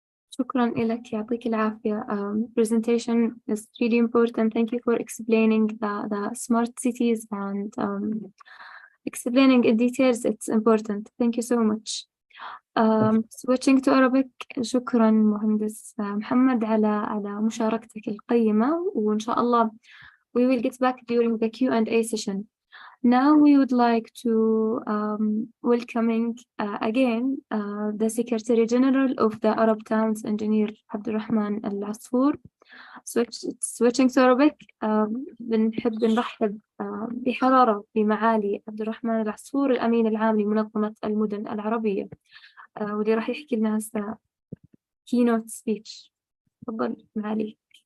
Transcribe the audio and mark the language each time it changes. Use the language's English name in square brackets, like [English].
[Arabic] شكرا لك يعطيك العافية. [English] Presentation is really important. Thank you for explaining the smart cities and explaining in details. It's important. Thank you so much. Switching to Arabic. [Arabic] شكرا مهندس محمد على مشاركتك القيمة، وإن شاء الله [English] we will get back during the Q&A session. Now we would like to welcoming again the Secretary General of the Arab Towns, Engineer Abdulrahman Al-Asfour. Switching to Arabic, [Arabic] بنحب نرحب بحرارة بمعالي عبد الرحمن العصفور، الأمين العام لمنظمة المدن العربية، واللي راح يحكي لنا هسه [English] keynote speech. [Arabic] تفضل معالي.